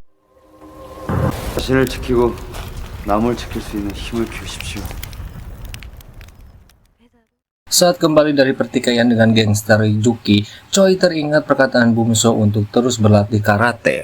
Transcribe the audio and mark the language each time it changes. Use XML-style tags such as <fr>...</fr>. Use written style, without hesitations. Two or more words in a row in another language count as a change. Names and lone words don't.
<ko>자신을 지키고 남을 지킬 수 있는 힘을 키우십시오.</ko> <id>Saat kembali dari pertikaian dengan gangster Yuki, Choi teringat perkataan Bumso untuk terus berlatih karate.</id>